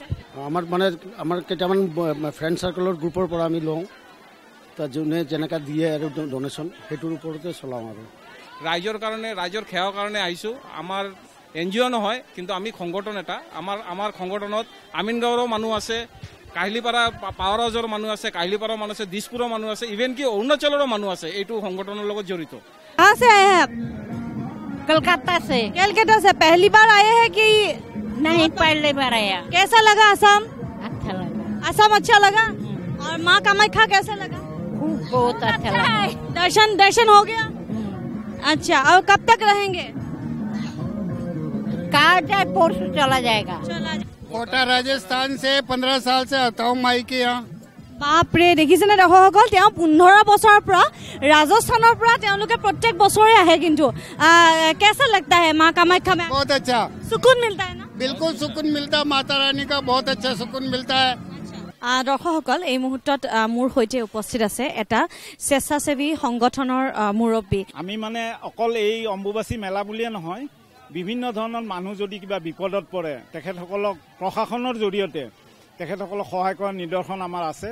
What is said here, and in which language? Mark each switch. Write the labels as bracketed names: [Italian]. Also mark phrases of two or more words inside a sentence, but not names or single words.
[Assamese] আমাৰ কেইটামান ফ্ৰেণ্ড চাৰ্কলৰ গ্ৰুপৰ পৰা আমি লওঁ, যোনে যেনেকৈ দিয়ে আৰু ডনেশ্যন সেইটোৰ ওপৰতে চলাওঁ। আৰু ৰাইজৰ সেৱাৰ কাৰণে আহিছোঁ। আমাৰ NGO নহয়, কিন্তু আমি সংগঠন এটা। আমাৰ সংগঠনত আমিনগাঁৱৰো মানুহ আছে, কাহিলীপাৰা পাৱাৰ হাউচৰ মানুহ আছে, কাহিলীপাৰাৰ মানুহ আছে, দিছপুৰৰ মানুহ আছে, ইভেন কি অৰুণাচলৰো মানুহ আছে এইটো সংগঠনৰ লগত জড়িত। [Hindi] कलकत्ता से। कलकत्ता से पहली बार आए हैं कि नहीं? पहली बार आया। कैसा लगा असम? अच्छा लगा। असम अच्छा लगा। और माँ कामाख्या कैसा लगा? बहुत अच्छा लगा। दर्शन हो गया? अच्छा, और कब तक रहेंगे? कहाँ जाए, परसों चला जाएगा। कोटा राजस्थान से 15 साल से आता हूँ माई के यहाँ। [Assamese] বাপৰে, দেখিছেনে দৰ্শকসকল, তেওঁ 15 বছৰৰ পৰা ৰাজস্থানৰ পৰা তেওঁলোকে প্ৰত্যেক বছৰে আহে। [Hindi] কিন্তু कैसा लगता है माँ कामाख्या में? बहुत अच्छा सुकून मिलता है ना? बिल्कुल सुकून मिलता है, माता रानी का बहुत अच्छा सुकून मिलता है। [Assamese] দৰ্শকসকল, এই মুহূৰ্তত মোৰ সৈতে উপস্থিত আছে এটা স্বেচ্ছাসেৱী সংগঠনৰ মুৰব্বী। আমি মানে অকল এই অম্বুবাচী মেলা বুলিয়ে নহয়, বিভিন্ন ধৰণৰ মানুহ যদি কিবা বিপদত পৰে তেখেতসকলক প্ৰশাসনৰ জৰিয়তে তেখেতসকলক সহায় কৰাৰ নিদৰ্শন আমাৰ আছে।